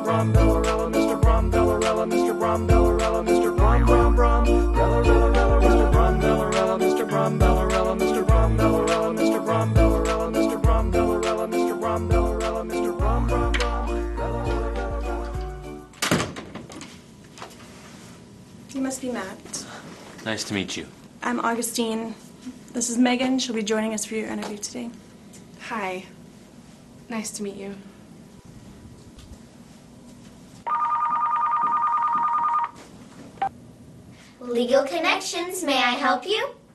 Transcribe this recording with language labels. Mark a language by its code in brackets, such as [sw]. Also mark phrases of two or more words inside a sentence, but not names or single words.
[en] Brombellarella, Mr. Brombellarella, Mr. Brombellarella, Mr. Brom Brom Brom, Rella Rella Rella, Mr. Brombellarella, Mr. Brombellarella, Mr. Brombellarella, Mr. Brombellarella, Mr. Brombellarella, Mr. Brombellarella, Mr. Brom Brom Brom, Rella Rella Rella Rella. You must be Matt. Nice to meet you. I'm Augustine. This is Megan. She'll be joining us for your interview today. Hi. Nice to meet you. Legal Connections, may I help you?